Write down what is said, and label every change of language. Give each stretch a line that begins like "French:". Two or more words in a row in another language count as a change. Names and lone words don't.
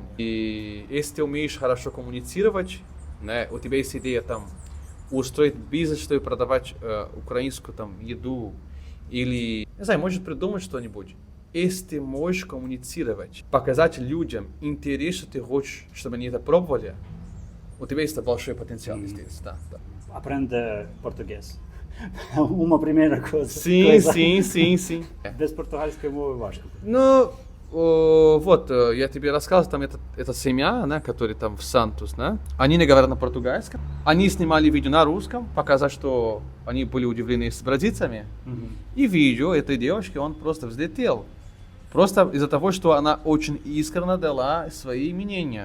Russian: И если ты умеешь хорошо коммуницировать, да, у тебя есть идея там устроить бизнес, чтобы продавать украинскую там еду, или, не знаю, может придумать что-нибудь. Если ты можешь коммуницировать, показать людям интерес, что ты хочешь, чтобы они это пробовали, у тебя есть большой потенциал здесь, да.
Portuguese: Aprende português. Uma primeira coisa. Sim.
Ukrainian: Без португальської мови важко.
Russian: Ну, вот, я тебе рассказывал, там эта семья, да, которая там в Сантус, да, они не говорят на португальском, они снимали видео на русском, показать, что они были удивлены с бразильцами, и видео этой девушки, он просто взлетел. Просто из-за того, что она очень искренне дала свои мнения.